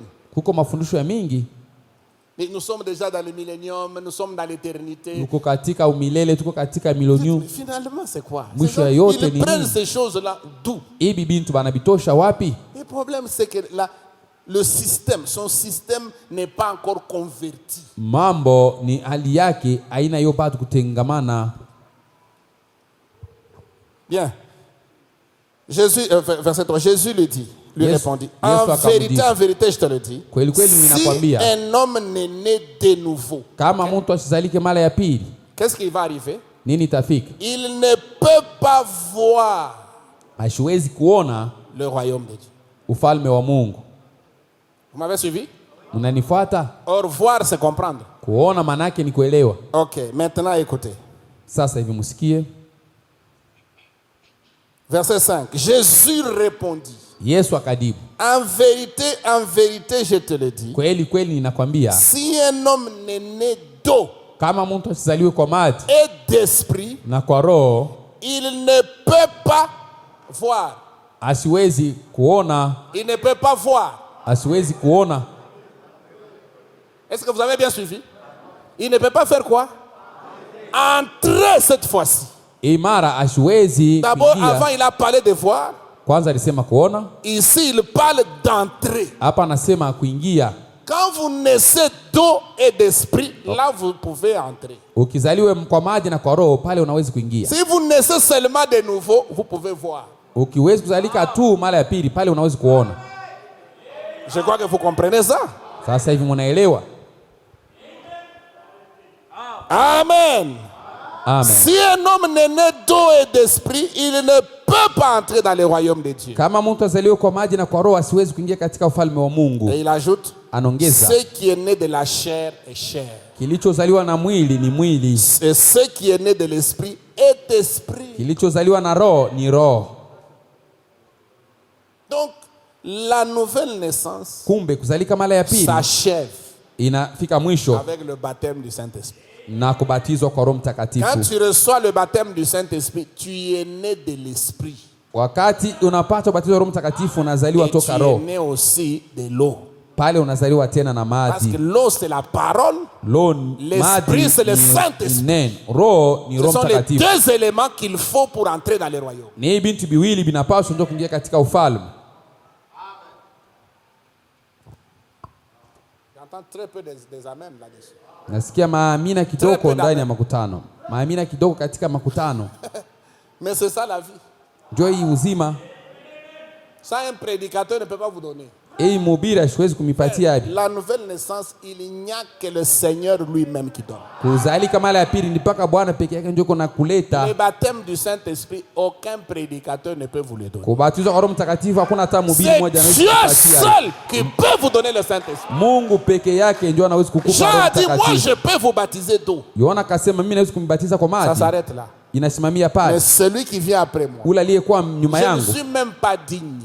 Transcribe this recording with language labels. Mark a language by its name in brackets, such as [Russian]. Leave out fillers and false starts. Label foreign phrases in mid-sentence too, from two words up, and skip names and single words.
[Swahili] Kuko mafundisho ya mingi. [French] Mais nous sommes déjà dans le millénium, nous sommes dans l'éternité. [Swahili] Tuko katika umilele, tuko katika milonium. [French] Finalement, c'est quoi? [Swahili] Mwisho ya yote [French] Ils [Swahili] ni [French] prennent [Swahili] nini? [French] ces choses-là d'où? [Swahili] Hivi bintu banabitosha wapi? [French] Le problème, c'est que le système, son système n'est pas encore converti. [Swahili] Mambo ni hali yake haina hiyo bado kutengamana. [French] Bien. Jésus, verset 3, Jésus lui dit, lui répondit, en vérité, je te le dis, [Swahili] Kweli kweli si ninakwambia, [French] un homme n'est né de nouveau, [Swahili] kama mtu asizalike mara ya pili, [French] qu'est-ce qui va arriver? [Swahili] nini itafika? [French] Il ne peut pas voir [Swahili] Hasiwezi kuona [French] le royaume de Dieu. [Swahili] ufalme wa Mungu. [French] Vous m'avez suivi? [Swahili] Mnanifuata? [French] Or, voir, c'est comprendre. [Swahili] Kuona manake ni kuelewa. [French] Ok, maintenant écoutez. [Swahili] Sasa hivi musikie. [French] Verset 5. Jésus répondit, [Swahili] Yesu akajibu, [French] en vérité, je te le dis, [Swahili] kweli kweli ninakwambia, [French] si un homme n'est né d'eau [Swahili] kama mtu asizaliwe kwa maji [French] et d'esprit, [Swahili] na kwa roho, [French] il ne peut pas voir. [Swahili] asiwezi kuona, [French] Il ne peut pas voir. [Swahili] asiwezi kuona. [French] Est-ce que vous avez bien suivi? Il ne peut pas faire quoi? Entrer cette fois-ci. [Swahili] Imara asiwezi [French] D'abord, avant, [Swahili] kuingia. [French] il a parlé de voir. [Swahili] Kwanza alisema kuona, [French] Ici, il parle d'entrer. [Swahili] hapa anasema kuingia. [French] Quand vous naissez d'eau et d'esprit, là, vous pouvez entrer. [Swahili] Ukizaliwe kwa maji na kwa roho, pale unaweza kuingia. [French] Si vous naissez seulement de nouveau, vous pouvez voir. [Swahili] Ukiwezi kuzalika tu mara ya pili, pale unaweza kuona. [French] Je crois que vous comprenez ça. [Swahili] Sasa hivi mnaelewa? Amen. Amen. [French] Si un homme n'est né d'eau et d'esprit, il ne peut pas entrer dans le royaume de Dieu. [Swahili] Kama mtu azaliwe kwa maji na kwa roho, asiwezi kuingia katika ufalme wa Mungu. [French] Et il ajoute, [Swahili] Anaongeza, [French] ce qui est né de la chair est chair. [Swahili] kilichozaliwa na mwili ni mwili, [French] Et ce qui est né de l'esprit est esprit. [Swahili] kilichozaliwa na roho ni roho. [French] Donc, la nouvelle naissance [Swahili] Kumbe kuzalika mara ya pili [French] s'achève [Swahili] inafika mwisho [French] avec le baptême du Saint-Esprit. [Swahili] na kubatizwa kwa Roho [French] Quand [Swahili] Mtakatifu. [French] tu reçois le baptême du Saint-Esprit, tu es né de l'Esprit. [Swahili] Wakati unapata ubatizo wa Roho Mtakatifu unazaliwa [French] Et tu [Swahili] toka [French] es [Swahili] Roho. [French] né aussi de l'eau. [Swahili] Pale unazaliwa tena na [French] Parce que [Swahili] maji. [French] l'eau, c'est la parole. L'Esprit, c'est le Saint-Esprit. [Swahili] neno. Roho ni [French] Ce [Swahili] Roho [French] sont les [Swahili] Mtakatifu. [French] deux éléments qu'il faut pour entrer dans le royaume. [Swahili] Ni hivi vitu viwili vinapaswa ndio kuingia katika ufalme. [French] J'entends très peu des amens là-dessus. [Swahili] Nasikia maamina kidogo ndani ya makutano. Maamina kidogo katika makutano. [French] Mais c'est ça la vie. [Swahili] Ndio hii uzima. [French] Ça, un prédicateur ne peut pas vous donner. [Swahili] Hii mhubiri hasiwezi kumipatia hadi. [French] La nouvelle naissance, il n'y a que le Seigneur lui-même qui donne. [Swahili] Kuzalika mara ya pili ni mpaka Bwana peke yake ndio kuna kuleta. [French] Le baptême du Saint-Esprit, aucun prédicateur ne peut vous le donner. [Swahili] Kubatizwa kwa Roho Mtakatifu hakuna hata mhubiri mmoja [French] C'est [Swahili] anaweza [French] Dieu [Swahili] kukupatia. [French] seul qui peut vous donner le Saint-Esprit. [Swahili] Mungu peke yake ndio anaweza kukupa [French] Jean [Swahili] Roho [French] a dit, moi [Swahili] Mtakatifu. [French] je peux vous baptiser d'eau. [Swahili] Yohana akasema mimi naweza kumbatiza kwa [French] Ça [Swahili] maji. [French] s'arrête là. [Swahili] Inasimamia [French] Mais [Swahili] pale. [French] celui qui vient après moi, [Swahili] Ule aliyekuwa nyuma [French] je ne [Swahili] yangu [French] suis même pas digne